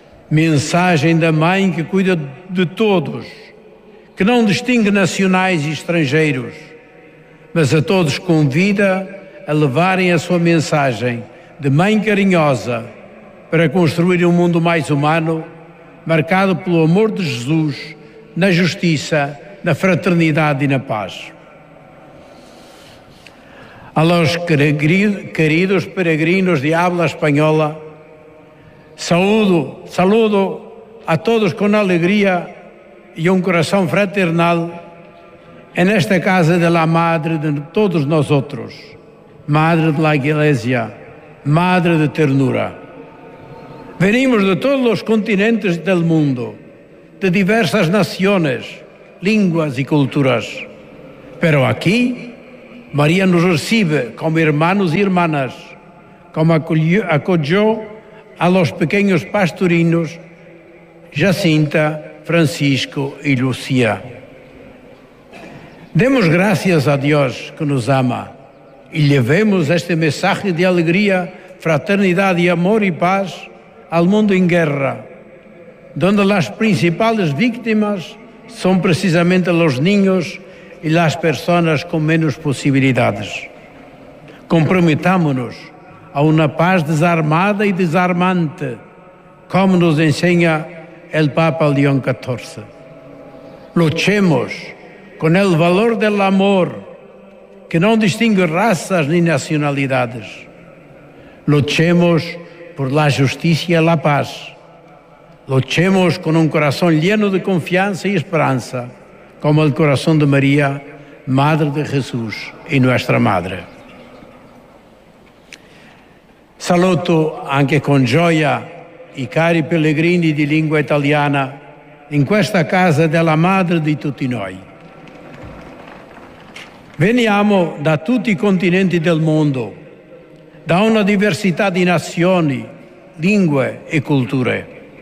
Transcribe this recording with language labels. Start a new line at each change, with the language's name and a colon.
Portuguese: Mensagem da Mãe que cuida de todos, que não distingue nacionais e estrangeiros, mas a todos convida a levarem a sua mensagem de Mãe carinhosa para construir um mundo mais humano, marcado pelo amor de Jesus, na justiça, na fraternidade e na paz.
Spanish: A los queridos peregrinos de habla espanhola, saludo a todos con alegría y un corazón fraternal en esta casa de la Madre de todos nosotros, Madre de la Iglesia, Madre de ternura. Venimos de todos los continentes del mundo, de diversas naciones,
Portuguese: línguas e culturas. Pero aqui, Maria nos recebe como irmãos e irmãs,
Spanish: como acogió a los pequeños pastorinos Jacinta, Francisco y Lucía. Demos gracias a Dios que nos ama y llevemos este mensaje de alegría, fraternidad y amor y paz al mundo en guerra, donde las principales víctimas son precisamente los niños y las personas con menos posibilidades. Comprometámonos a una paz desarmada y desarmante, como nos enseña el Papa León XIV. Luchemos con el valor del amor, que no distingue razas ni nacionalidades. Luchemos por la justicia y la paz. Luchemos con un corazón lleno de confianza y esperanza, como el corazón de María, Madre de Jesús y nuestra Madre.
Italian: Saluto anche con gioia i cari pellegrini di lingua italiana in questa casa della madre di tutti noi. Veniamo da tutti i continenti del mondo, da una diversità di nazioni, lingue e culture.